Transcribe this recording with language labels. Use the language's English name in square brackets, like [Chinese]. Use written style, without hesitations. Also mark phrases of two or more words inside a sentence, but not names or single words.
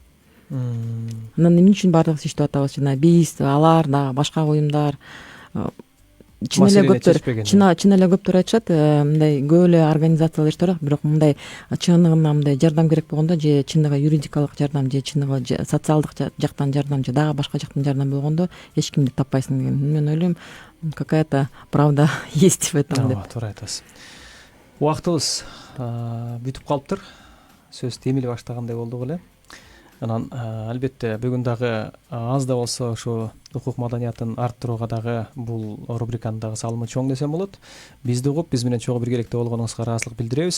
[Kyrgyz] Анан эмне үчүн баардыгыбыз иштеп атабыз? Жана биз, алар да, башка уюмдар, чын эле көптөр айтышат, мындай көп эле организациялар иштеп атат, бирок мындай чыныгына мындай жардам керек болгондо, же чыныгы юридикалык жардам, же чыныгы социалдык жактан жардам, же дагы башка жактан жардам болгондо эч кимди таппайсың деген. Мен ойлойм, [Russian] какая-то правда есть в этом деп. [Kyrgyz] Туура айтасыз. Убактыбыз бүтүп калыптыр. Сөз темиле баштагандай болдук эле. Анан албетте бүгүн дагы аз да болсо ушу укук маданиятын арттырууга дагы бул рубриканын дагы салымы чоң десем болот. Бизди угуп, биз менен чогуу биргеликте болгонуңузга ыраазычылык билдиребиз.